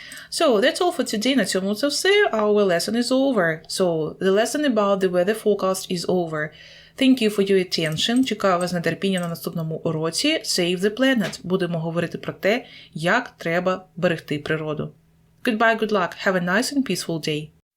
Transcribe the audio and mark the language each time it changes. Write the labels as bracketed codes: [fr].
[en] So, that's all for today. [uk] На цьому це все. [en] Our lesson is over. So, the lesson about the weather forecast is over. Thank you for your attention. [uk] Чекаю вас з нетерпінням на наступному уроці. [en] Save the planet. [uk] Будемо говорити про те, як треба берегти природу. [en] Goodbye, good luck. Have a nice and peaceful day.